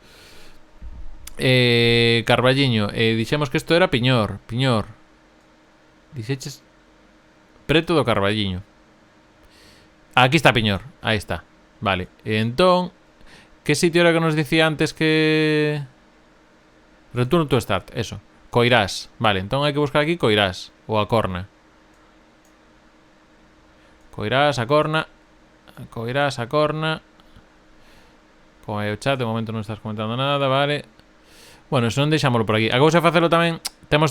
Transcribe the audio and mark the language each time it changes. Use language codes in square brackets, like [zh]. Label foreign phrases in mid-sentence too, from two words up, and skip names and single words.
[gl] Carballiño. Dixemos que isto era Piñor. Dixeches preto do Carballiño. Aquí está Piñor. Aí está. Vale. Entón, que sitio era que nos dicía antes que... [en] Return to start, [gl] eso. Coirás. Vale, entón hai que buscar aquí Coirás. Ou a Corna. Coirás, a Corna. Coirás, a Corna. Como hai o chat, de momento non estás comentando nada, vale. Bueno, se non deixámoslo por aquí. A cousa é facelo tamén. Temos...